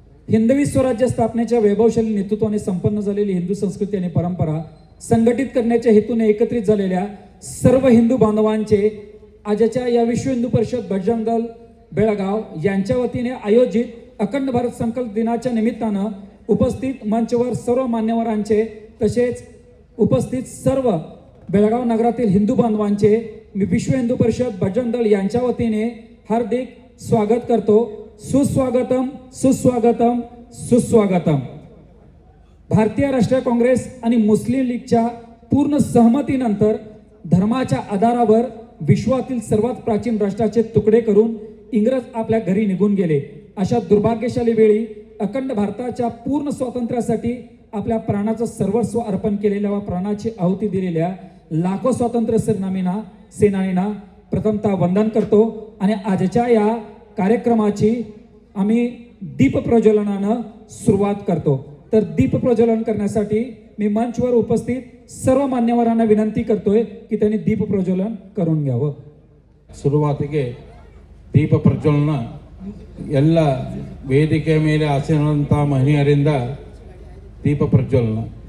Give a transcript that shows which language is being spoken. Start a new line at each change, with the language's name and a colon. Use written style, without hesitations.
Marathi: हिंदवी स्वराज्य स्थापनेच्या वैभवशाली नेतृत्वाने संपन्न झालेली हिंदू संस्कृती आणि परंपरा संघटित करण्याच्या हेतूने एकत्रित झालेल्या सर्व हिंदू बांधवांचे आजच्या या विश्व हिंदू परिषद बजरंग दल बेळगाव यांच्या वतीने आयोजित अखंड भारत संकल्प दिनाच्या निमित्तानं उपस्थित मंचवर सर्व मान्यवरांचे तसेच उपस्थित सर्व बेळगाव नगरातील हिंदू बांधवांचे मी विश्व हिंदू परिषद बजरंग दल यांच्या वतीने हार्दिक स्वागत करतो। सुस्वागतम सुस्वागतम सुस्वागतम। भारतीय राष्ट्रीय काँग्रेस आणि मुस्लिम लीगच्या पूर्ण सहमतीनंतर धर्माच्या आधारावर विश्वातील सर्वात प्राचीन राष्ट्राचे तुकडे करून इंग्रज आपल्या घरी निघून गेले। अशा दुर्भाग्यशाली वेळी अखंड भारताच्या पूर्ण स्वातंत्र्यासाठी आपल्या प्राणाचं सर्वस्व अर्पण केलेल्या व प्राणाची आहुती दिलेल्या लाखो स्वातंत्र्य सेनानींना प्रथमतः वंदन करतो आणि आजच्या या कार्यक्रमाची आम्ही दीप प्रज्वलनानं सुरुवात करतो। तर दीप प्रज्वलन करण्यासाठी मी मंचवर उपस्थित सर्व मान्यवरांना विनंती करतोय की त्यांनी दीप प्रज्वलन करून घ्यावं।
Kannada: ಶುರುವಾತಿಗೆ ದೀಪ ಪ್ರಜ್ವಲನ ಎಲ್ಲ ವೇದಿಕೆ ಮೇಲೆ ಆಸೀನರಂತ ಮಹಿಳೆಯರಿಂದ ದೀಪ ಪ್ರಜ್ವಲನ।